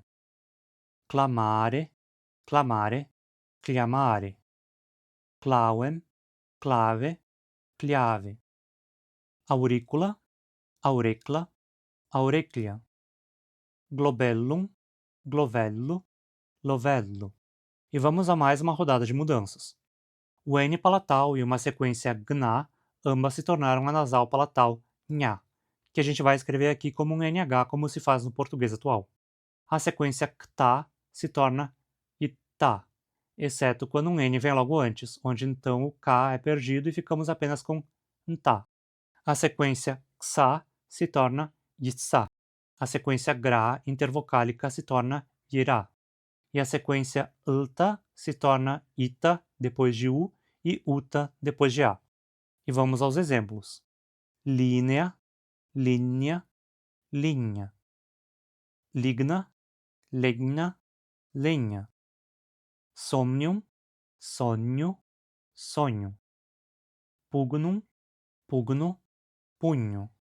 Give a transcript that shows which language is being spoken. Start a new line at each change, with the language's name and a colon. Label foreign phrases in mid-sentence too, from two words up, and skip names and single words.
Latin: Clamare, clamare, cliamare. Clauem, clave, cliave. Auricula, aurecla, aureclia. Globellum, glovello, lovello.
Portuguese: E vamos a mais uma rodada de mudanças. O N palatal e uma sequência GNA, ambas se tornaram a nasal palatal NHA, que a gente vai escrever aqui como um NH, como se faz no português atual. A sequência CTA se torna ITA, exceto quando um N vem logo antes, onde então o K é perdido e ficamos apenas com NTA. A sequência XA se torna YTSA. A sequência GRA intervocálica se torna YIRA. E a sequência LTA se torna ITA depois de U e UTA depois de A. E vamos aos exemplos.
Latin: Linea, linea, linha. Ligna, legna, lenha. Somnium,
Portuguese: sonho, sonho.
Latin: Pugnum, pugno, punho.